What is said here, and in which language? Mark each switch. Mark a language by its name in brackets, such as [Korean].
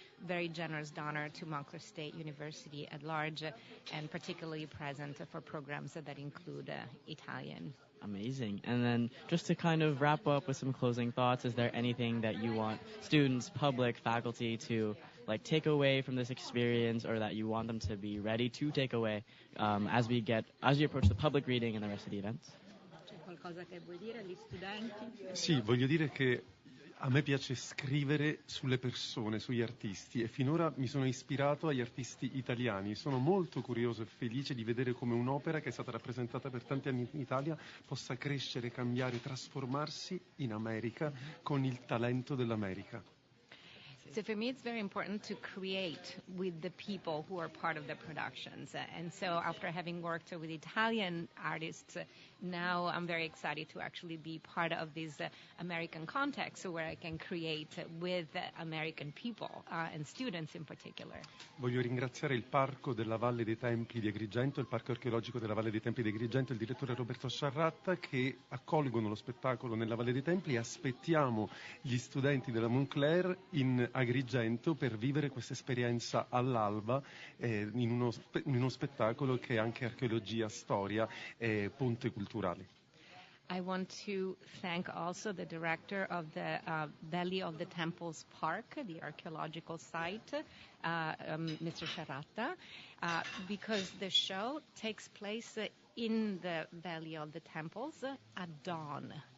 [English] Very generous donor to Montclair State University at large, and particularly present for programs that include Italian. Amazing. And then just to kind of wrap up with some closing thoughts, is there anything that you want students, public, faculty to take away from this experience, or that you want them to be ready to take away as we approach the public reading and the rest of the events? [Italian] C'è qualcosa che vuoi dire agli studenti? Sì, voglio dire che a me piace scrivere sulle persone, sugli artisti, e finora mi sono ispirato agli artisti italiani. Sono molto curioso e felice di vedere come un'opera che è stata rappresentata per tanti anni in Italia possa crescere, cambiare, trasformarsi in America con il talento dell'America. [English] So for me, it's very important to create with the people who are part of the productions. And so after having worked with Italian artists, now I'm very excited to actually be part of this American context where I can create with American people and students in particular. [Italian] Voglio ringraziare il Parco della Valle dei Templi di Agrigento, il Parco archeologico della Valle dei Templi di Agrigento, il direttore Roberto Sciarratta, che accolgono lo spettacolo nella Valle dei Templi, e aspettiamo gli studenti della Montclair in Agrigento per vivere questa esperienza all'alba in uno spettacolo che è anche archeologia, storia e ponte culturale. [English] I want to thank also the director of the Valley of the Temples Park, the archaeological site, Mr. Sciarratta, because the show takes place in the Valley of the Temples at dawn.